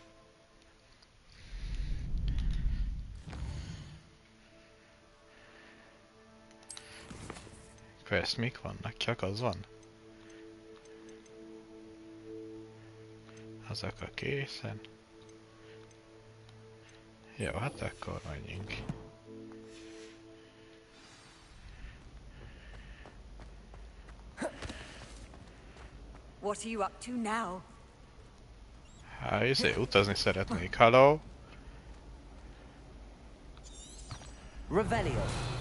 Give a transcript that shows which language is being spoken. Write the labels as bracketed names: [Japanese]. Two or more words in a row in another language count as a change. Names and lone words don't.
[Hungarian] Quest mik vannak? Csak az van? Azok a készen. Jó, hát akkor menjünk. [English] What are you up to now? [Hungarian] Hát, utazni szeretnék. Hello? Revelio.